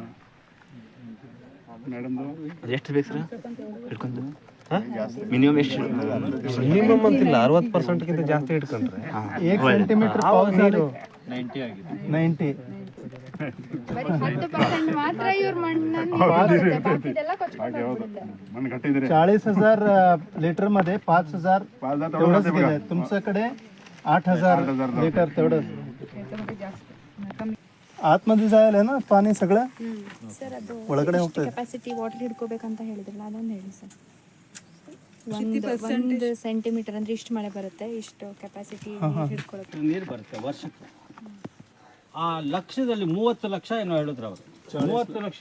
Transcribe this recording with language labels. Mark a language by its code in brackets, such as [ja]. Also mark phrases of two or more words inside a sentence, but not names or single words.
[kn] ಎಷ್ಟು ಬೇಕು ಸರ್ ಹಿಡ್ಕೊಂಡು? ಮಿನಿಮಮ್ ಎಷ್ಟು? ಮಿನಿಮಮ್ ಅಂತಿಲ್ಲ, 60%ಗಿಂತ ಜಾಸ್ತಿ ಇಟ್ಕೊಂಡ್ರೆ 1 ಸೆಂಟಿಮೀಟರ್ ಪಾಸ್ ನೀರು 90 ಬರೀ 10% ಮಾತ್ರ ಇವ್ರ ಮಣ್ಣನ್ನು ಬಾಕಿದೆಲ್ಲ ಕೊಚ್ಕೊಂಡು ಹೋಗ್ಬಿಡುತ್ತೆ. [mr] मन घट्ट 40,000 लिटर मध्ये 5,000 तेवढंच गेलंय. तुमच्याकडे 8,000 लिटर तेवढंच आतमध्ये जायला ना पाणी सगळं [kn] ಸರ್ ಅದು ಒಳಗಡೆ ಹೋಗ್ತದೆ. [en] capacity water [kn] ಹಿಡ್ಕೋಬೇಕಂತ ಹೇಳಿದ್ರಲ್ಲ, ಅದೊಂದು ಹೇಳಿ ಸರ್. 1 ಸೆಂಟಿಮೀಟರ್ ಅಂದ್ರೆ ಇಷ್ಟು ಮಳೆ ಬರುತ್ತೆ, ಇಷ್ಟು ಕೆಪಾಸಿಟಿ ಹಿಡ್ಕೊಳ್ಳುತ್ತೆ. ನೀರು ಬರುತ್ತೆ ವರ್ಷಕ್ಕೆ. ಆ ಲಕ್ಷದಲ್ಲಿ 30 ಲಕ್ಷ ಏನೋ ಹೇಳಿದ್ರು ಅವರು.